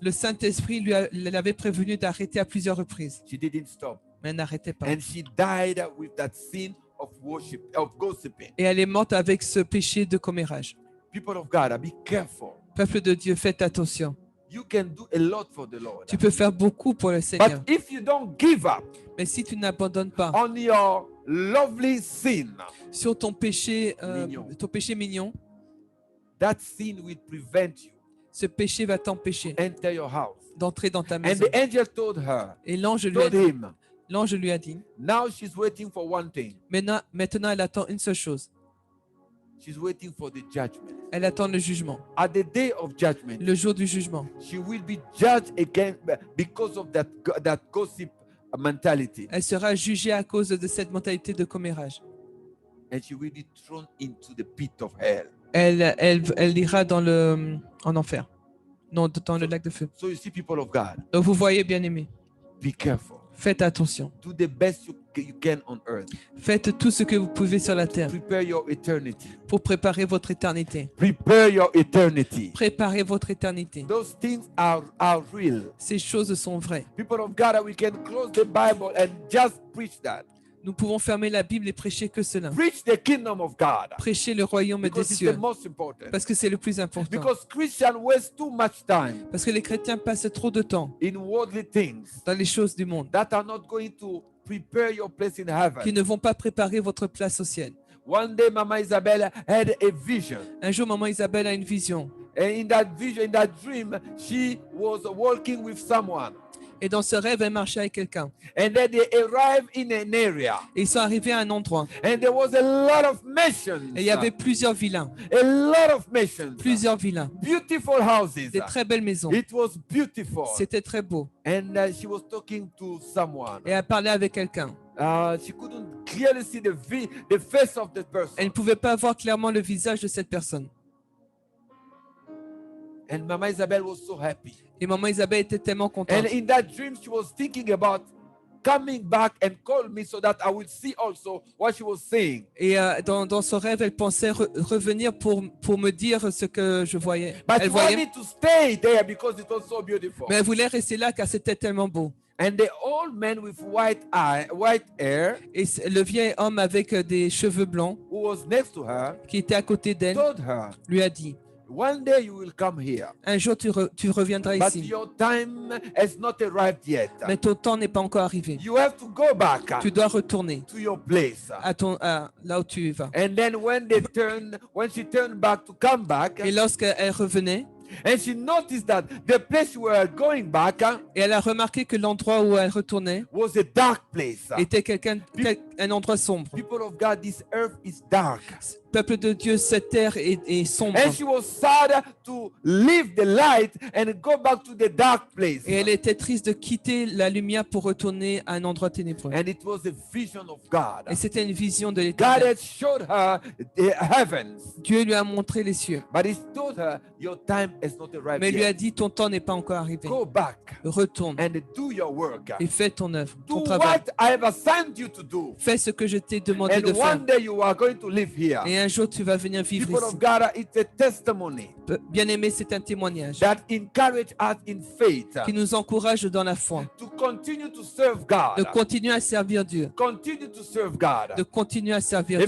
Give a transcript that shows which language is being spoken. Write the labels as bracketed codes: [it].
[fr] le Saint-Esprit l'avait prévenu d'arrêter à plusieurs reprises. [en] She didn't stop. [fr] Mais elle n'arrêtait pas. [en] And she died with that sin of worship, of gossiping. [fr] Et elle est morte avec ce péché de commérage. [en] People of God, be careful. [fr] Peuple de Dieu, faites attention. [en] You can do a lot for the Lord. [fr] Tu peux faire beaucoup pour le Seigneur. [en] But if you don't give up [fr] Mais si tu n'abandonnes pas [en] on your lovely sin, [fr] sur ton péché mignon, [en] that sin will prevent you [fr] ce péché va t'empêcher [en] enter your house. [fr] d'entrer dans ta [en] And [fr] maison. [en] the angel told her, [fr] Et l'ange lui a dit, [en] now she's waiting for one thing. [fr] maintenant elle attend une seule chose. [en] She's waiting for the judgment. [fr] Elle attend le jugement. [en] At the day of judgment, [fr] Le jour du jugement, [en] she will be judged again because of that gossip mentality. [fr] elle sera jugée à cause de cette mentalité de commérage. [en] And she will be thrown into the pit of hell. [fr] Elle ira en enfer. Non, dans le lac de feu. [en] So you see, people of God, [fr] Donc vous voyez, bien aimé, [en] be careful. [fr] faites attention. [en] Do the best you can on earth. [fr] Faites tout ce que vous pouvez sur la terre [en] Prepare your eternity. [fr] pour préparer votre éternité. [en] Prepare your eternity. [fr] Préparez votre éternité. [en] Those things are real. [fr] Ces choses sont vraies. [en] People of God, we can close the Bible and just preach that. [fr] Nous pouvons fermer la Bible et prêcher que cela. [en] Preach the kingdom of God. [fr] Prêcher le royaume des [en] Because it's the [fr] cieux. [en] most important. [fr] Parce que c'est le plus important. [en] Because Christians waste too much time [fr] Parce que les chrétiens passent trop de temps [en] in worldly things [fr] dans les choses du monde [en] that are not going to prepare your place in heaven. [fr] qui ne vont pas préparer votre place au ciel. [en] One day, Mama Isabella had a vision. [fr] Un jour, maman Isabelle a une vision. [en] And in that vision, in that dream, she was walking with someone. [fr] Et dans ce rêve, elle marchait avec quelqu'un. [en] And then they arrived in an area. [fr] Et ils sont arrivés à un endroit. [en] And there was a lot of mansions. [fr] Et il y avait plusieurs villains. [en] A lot of mansions. [fr] Plusieurs villains. [en] Beautiful houses. [fr] Des très belles maisons. [en] It was beautiful. [fr] C'était très beau. [en] And she was talking to someone. [fr] Et elle parlait avec quelqu'un. [en] She couldn't clearly see the face of the person. [fr] Elle ne pouvait pas voir clairement le visage de cette personne. [en] And Mama Isabel was so happy. [fr] Et maman Isabelle était tellement contente. [en] And in that dream, she was thinking about coming back and call me so that I will see also what she was saying. [fr] Et dans ce rêve, elle pensait revenir pour me dire ce que je voyais. [en] But [fr] Elle [en] she [fr] voyait. [en] wanted to stay there because it was so beautiful. [fr] Mais elle voulait rester là car c'était tellement beau. [en] And the old man with white hair, [fr] Et le vieil homme avec des cheveux blancs [en] who was next to her, [fr] qui était à côté d'elle [en] told her, [fr] lui a dit, [en] one day you will come here, [fr] un jour tu reviendras [en] but [fr] ici. [en] your time has not arrived yet. [fr] Mais ton temps n'est pas encore arrivé. [en] You have to go back [fr] Tu dois retourner [en] to your place. [fr] là où tu vas. [en] And then when she turned back to come back, [fr] Et lorsqu'elle revenait, [en] and she noticed that the place we were going back [fr] et elle a remarqué que l'endroit où elle retournait [en] was a dark place. [fr] était un endroit sombre. [en] People of God, this earth is dark. [fr] Peuple de Dieu, cette terre est sombre. [en] And she was sad to leave the light and go back to the dark place. [fr] Et elle était triste de quitter la lumière pour retourner à un endroit ténébreux. [en] And it was a vision of God. [fr] Et c'était une vision de [en] God [fr] l'Éternel. [en] had showed her the heavens, [fr] Dieu lui a montré les cieux. [en] but he told her, your time has not arrived [fr] Mais lui a [en] yet. [fr] dit, ton temps n'est pas encore arrivé. [en] Go back [fr] Retourne [en] and do your work. [fr] et fais ton œuvre, [en] Do [fr] ton travail. [en] what I have assigned you to do. [fr] Fais ce que je t'ai demandé [en] And [fr] de faire. [en] one day you are going to live here. [fr] Et un jour, tu vas venir vivre [en] People [fr] ici. [en] of God, it's a testimony [fr] Bien-aimé, c'est un témoignage [en] that encourage us in faith [fr] qui nous encourage dans la foi, [en] to continue to serve [fr] de [en] God. [fr] continuer à servir Dieu, [en] Continue to serve [fr] de [en] God. [fr] continuer à servir Dieu.